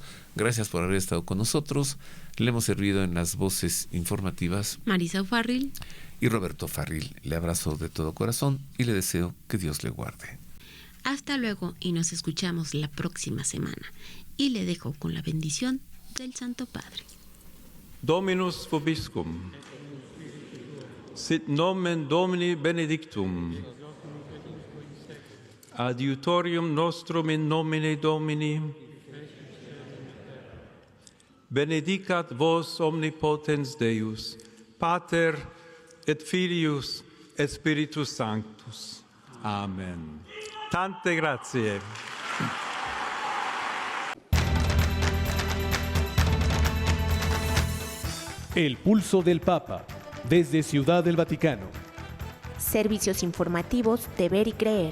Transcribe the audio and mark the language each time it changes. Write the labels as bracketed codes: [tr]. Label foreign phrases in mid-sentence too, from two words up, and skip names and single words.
[es] Gracias por haber estado con nosotros. Le hemos servido en las voces informativas Marisa O'Farrill y Roberto Farril. Le abrazo de todo corazón y le deseo que Dios le guarde. Hasta luego y nos escuchamos la próxima semana. Y le dejo con la bendición del Santo Padre. [la] Dominus vobiscum. Sit nomen Domini benedictum. Adiutorium nostrum in nomine Domini. Benedicat vos omnipotens Deus, Pater et Filius et Spiritus Sanctus. [it] Amen. Tante grazie. [es] El pulso del Papa, desde Ciudad del Vaticano. Servicios informativos de Ver y Creer.